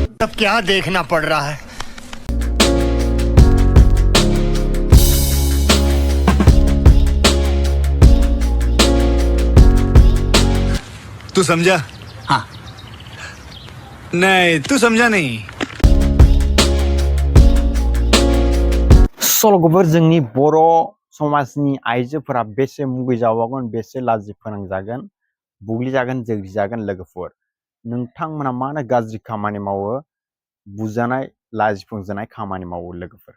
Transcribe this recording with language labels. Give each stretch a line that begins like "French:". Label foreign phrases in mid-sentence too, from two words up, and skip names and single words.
Hindi: सब क्या देखना पड़ रहा है। तू समझा? हाँ। नहीं, तू समझा नहीं।
Bodo: सल'फोर जोंनि बर' समाजनि आइजोफोरा बेसे मुगैजाबावगोन, बेसे लाजि फोनांजागोन, बुग्लिजागोन, जोग्लिजागोन लोगोफोर। नोंथांमोना मानो गाज्रि खामानि मावो, बुजानाय, लाजिफोनांजानाय खामानि मावो लोगोफोर।